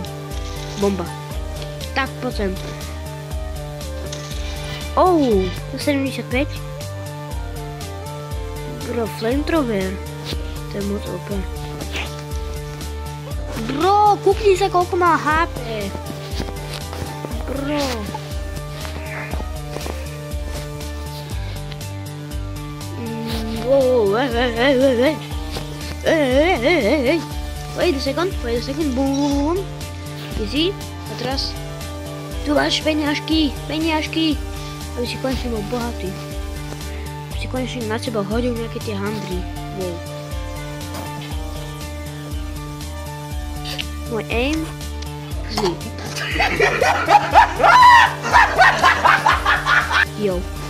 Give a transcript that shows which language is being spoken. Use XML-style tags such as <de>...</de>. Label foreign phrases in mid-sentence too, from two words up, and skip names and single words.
<sk>Bomba. Tak, poďme. 75.</sk> <en>Bro, flamethrower.</en> <sk>To je moc OP. Bro, kúkni sa, koľko má HP.</sk> <en>Bro. Wait a second, boom. Easy,</en> <sk>a teraz. Tu máš peňažky. Aby si konečne bol bohatý. Aby si konečne na seba hodil nejaké tie handry. Wow. Môj aim? Zlý. Jo.</sk>